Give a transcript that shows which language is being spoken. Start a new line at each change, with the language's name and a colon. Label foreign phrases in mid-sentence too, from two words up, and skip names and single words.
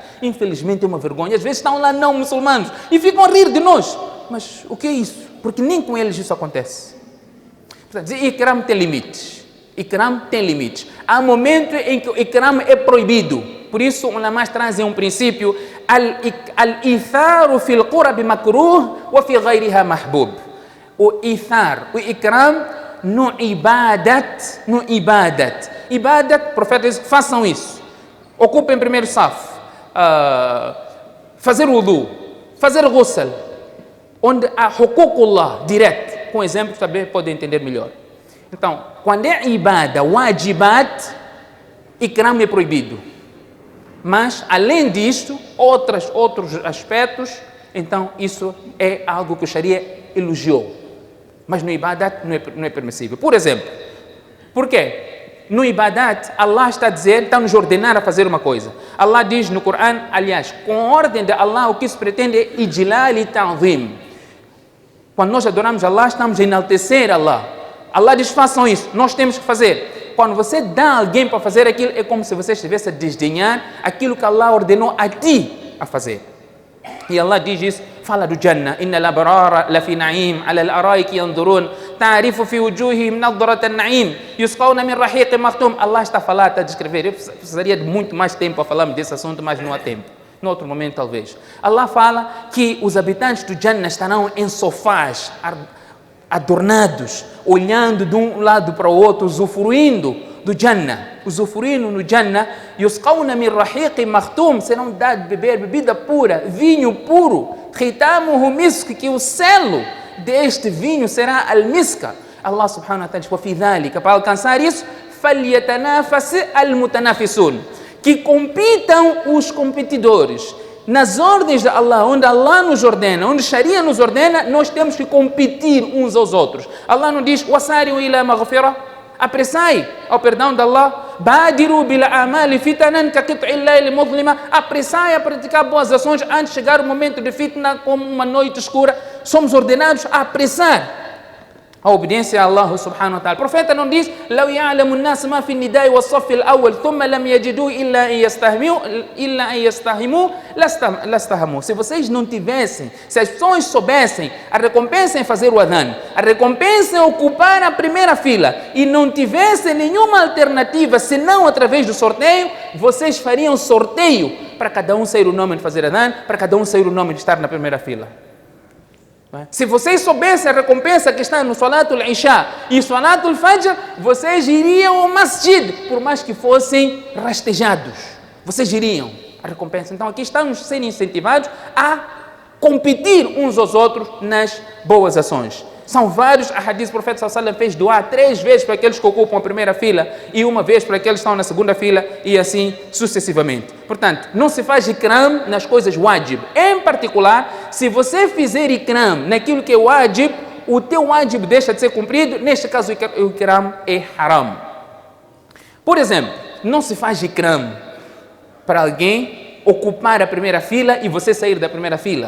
Portuguese: Infelizmente é uma vergonha, às vezes estão lá não muçulmanos e ficam a rir de nós. Mas o que é isso? Porque nem com eles isso acontece. Portanto, Ikram tem limites. Ikram tem limites. Há momentos em que o Ikram é proibido. Por isso, os ulamás trazem um princípio:
Arabic: الإيثار في القرب مكروه وفي غيرها محبوب.
Portuguese: O ithar, o Ikram no ibadat. Ibadat, o profeta diz: façam isso. Ocupem primeiro saf. Fazer wudu, fazer ghusl, onde há hukukullah direto. Com exemplos também podem entender melhor. Então, quando é
Arabic: عبادة، واجبات,
Portuguese: Ikram é proibido. Mas, além disto, outros aspectos, então isso é algo que o Sharia elogiou. Mas no ibadat não é permissível. Por exemplo, por quê? No ibadat, Allah está a dizer, está a nos ordenar a fazer uma coisa. Allah diz no Corão, aliás, com a ordem de Allah, o que se pretende é ijlal e ta'zim. Quando nós adoramos Allah, estamos a enaltecer Allah. Allah diz, façam isso, nós temos que fazer. Quando você dá alguém para fazer aquilo, é como se você estivesse a desdenhar aquilo que Allah ordenou a ti a fazer. E Allah diz isso, fala do Jannah,
Arabic: إن الأبرار لفي نعيم على الأرائك ينظرون تعرف في وجوههم نضرة النعيم يسقون من رحيق مختوم.
Portuguese: Allah está a falar, está a descrever. Eu precisaria de muito mais tempo para falarmos desse assunto, mas não há tempo. No outro momento, talvez. Allah fala que os habitantes do Jannah estarão em sofás, adornados, olhando de um lado para o outro, usufruindo do Jannah. Usufruindo no Jannah,
Arabic: يسقون من رحيق مختوم,
Portuguese: serão dados de beber bebida pura, vinho puro,
Arabic: ختامه مسك,
Portuguese: que o selo deste vinho será al-miska.
Arabic: الله سبحانه وتعالى diz, وفي ذلك,
Portuguese: para alcançar isso,
Arabic: فليتنافس المتنافسون,
Portuguese: que compitam os competidores. Nas ordens de Allah, onde Allah nos ordena, onde Sharia nos ordena, nós temos que competir uns aos outros. Allah não diz,
Arabic: وسارعوا إلى مغفرة,
Portuguese: apressai ao perdão de Allah,
Arabic: بادروا بالأعمال فتنا كقطع الليل المظلم,
Portuguese: apressai a praticar boas ações antes de chegar o momento de fitna, como uma noite escura. Somos ordenados a apressar a obediência a Allah
Arabic: سبحانه وتعالى.
Portuguese: O profeta não diz,
Arabic: لو يعلم الناس ما في النداء والصف الأول ثم لم يجدوا إلا أن يستهموا لاستهموا.
Portuguese: Se vocês não tivessem, se as pessoas soubessem a recompensa em fazer o adhan, a recompensa em ocupar a primeira fila, e não tivessem nenhuma alternativa senão através do sorteio, vocês fariam sorteio para cada um sair o nome de fazer adhan, para cada um sair o nome de estar na primeira fila. Se vocês soubessem a recompensa que está no Salatul Isha e Salatul Fajr, vocês iriam ao masjid, por mais que fossem rastejados. Vocês iriam a recompensa. Então aqui estamos sendo incentivados a competir uns aos outros nas boas ações. São vários hadiths. O profeta
Arabic: صلى الله عليه وسلم
Portuguese: fez doar 3 vezes para aqueles que ocupam a primeira fila e 1 vez para aqueles que estão na segunda fila e assim sucessivamente. Portanto, não se faz ikram nas coisas wajib. Em particular, se você fizer ikram naquilo que é wajib, o teu wajib deixa de ser cumprido. Neste caso, o ikram é haram. Por exemplo, não se faz ikram para alguém ocupar a primeira fila e você sair da primeira fila.